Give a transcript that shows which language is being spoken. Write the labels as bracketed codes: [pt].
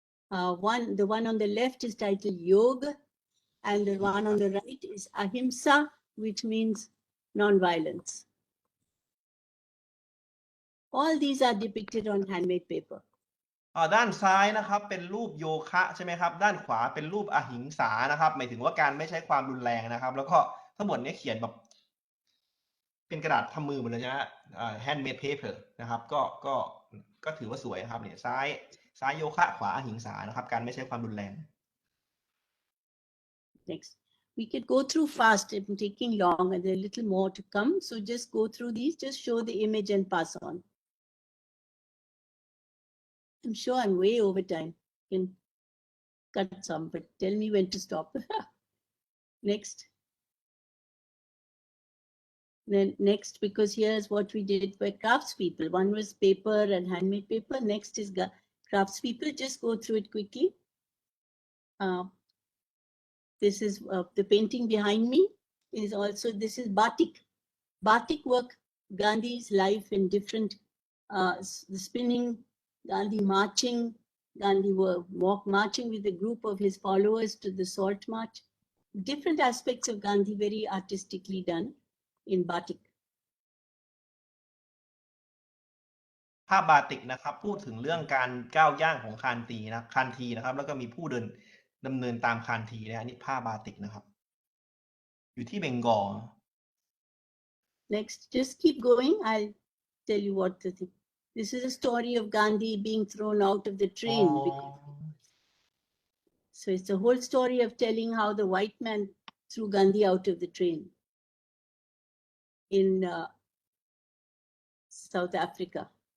[en] The one on the left is titled Yoga, and the one on the right is Ahimsa, which means non-violence. All these are depicted on handmade paper. [th] ด้านซ้ายนะครับเป็นรูปโยคะใช่ไหมครับด้านขวาเป็นรูปอหิงสานะครับหมายถึงว่าการไม่ใช้ความรุนแรงนะครับแล้วก็ทั้งหมดนี้เขียนแบบเป็นกระดาษทำมือหมดเลยใช่ไหม [en] handmade paper [th] นะครับก็ถือว่าสวยนะครับเนี่ยซ้ายโยคะขวาอหิงสานะครับการไม่ใช้ความรุนแรง [en] Next. We could go through fast. I'm taking long and there are a little more to come. So just go through these, just show the image and pass on. I'm sure I'm way over time. You can cut some, but tell me when to stop. Next. Then next, because here's what we did for craftspeople. One was paper and handmade paper. Next is craftspeople. Just go through it quickly. This is the painting behind me is also, this is batik. Batik work, Gandhi's life in different, the spinning, Gandhi marching, Gandhi marching with a group of his followers to the salt march. Different aspects of Gandhi very artistically done in batik. [th] ภาพบาติกนะครับพูดถึงเรื่องการก้าวย่างของคานทีนะครับแล้วก็มีผู้ดำเนินตามคานทีนะอันนี้ผ้าบาติกนะครับอยู่ที่เบงกอล [en] Next, just keep going. I'll tell you what the thing. This is a story of Gandhi being thrown out of the train. So it's a whole story of telling how the white man threw Gandhi out of the train in South Africa.